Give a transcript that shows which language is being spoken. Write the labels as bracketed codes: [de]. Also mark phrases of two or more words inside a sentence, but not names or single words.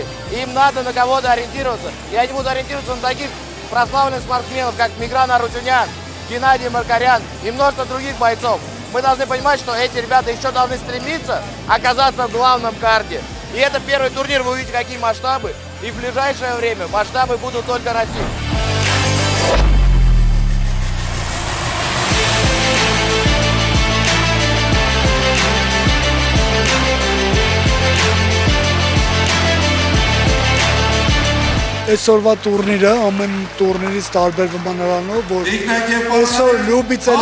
[ru] Им надо на кого-то ориентироваться. И они будут ориентироваться на таких прославленных спортсменов, как Мигран Арутюнян, Геннадий Маркарян и множество других бойцов. Мы должны понимать, что эти ребята еще должны стремиться оказаться в главном карде. И это первый турнир, вы увидите, какие масштабы. И в ближайшее время масштабы будут только расти. [hy] Այսօրվա տուրնիրը ամեն տուրնիրից տարբերվում է նրանով, որ այսօր լուբիցել